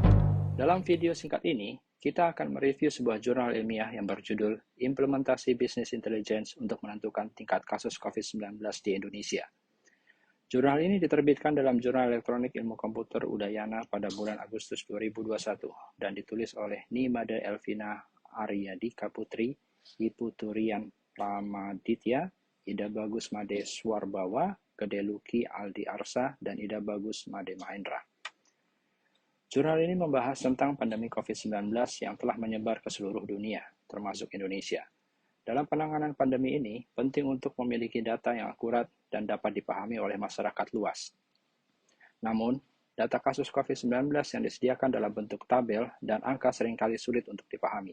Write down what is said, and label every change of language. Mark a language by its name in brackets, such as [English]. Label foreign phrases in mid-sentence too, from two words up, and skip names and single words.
[Indonesian] Dalam video singkat ini, kita akan mereview sebuah jurnal ilmiah yang berjudul Implementasi Business Intelligence untuk menentukan tingkat kasus COVID-19 di Indonesia. Jurnal ini diterbitkan dalam Jurnal Elektronik Ilmu Komputer Udayana pada bulan Agustus 2021 dan ditulis oleh Nimade Elvina Aryadika Putri, Ipu Turian Pramaditya, Ida Bagus Made Swarbawa, Gede Luki Aldi Arsa, dan Ida Bagus Made Mahendra. Jurnal ini membahas tentang pandemi COVID-19 yang telah menyebar ke seluruh dunia, termasuk Indonesia. Dalam penanganan pandemi ini, penting untuk memiliki data yang akurat dan dapat dipahami oleh masyarakat luas. Namun, data kasus COVID-19 yang disediakan dalam bentuk tabel dan angka seringkali sulit untuk dipahami.